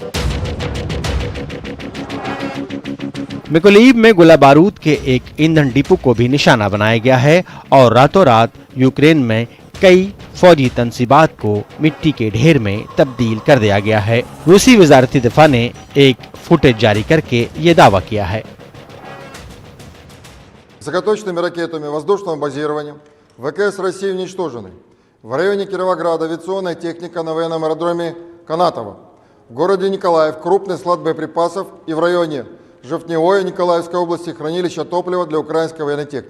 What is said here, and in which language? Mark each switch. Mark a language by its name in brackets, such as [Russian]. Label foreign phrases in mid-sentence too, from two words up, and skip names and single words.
[Urdu] مکولیو میں گولہ بارود کے ایک ایندھن ڈپو کو بھی نشانہ بنایا گیا ہے اور راتوں رات یوکرین میں کئی فوجی تنصیبات کو مٹی کے ڈھیر میں تبدیل کر دیا گیا ہے. روسی وزارت دفاع نے ایک فوٹیج جاری کر کے یہ دعویٰ کیا ہے. [Russian] Высокоточными ракетами воздушного базирования ВКС России уничтожены. В районе Кировограда авиационная техника на военном аэродроме Канатово. В городе Николаев крупный склад боеприпасов и в районе Жовтневой Николаевской области хранилища топлива для украинской военной техники.